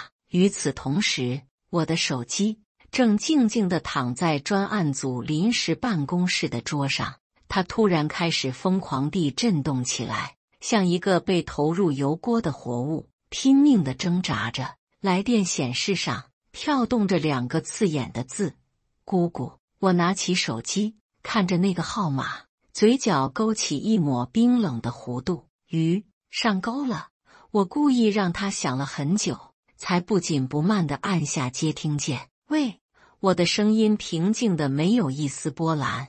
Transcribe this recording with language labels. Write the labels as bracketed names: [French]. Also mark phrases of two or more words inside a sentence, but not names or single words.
[Chinese] 與此同時，我的手機正靜靜地躺在專案組臨時辦公室的桌上，它突然開始瘋狂地震動起來，像一個被投入油鍋的活物，拼命地掙扎着。來電顯示上跳動着2 個刺眼的字：姑姑。我拿起手機，看着那個號碼，嘴角勾起一抹冰冷的弧度。上鈎了。我故意讓他想了很久，才不緊不慢地按下接聽鍵。喂，我的聲音平靜得沒有一絲波瀾。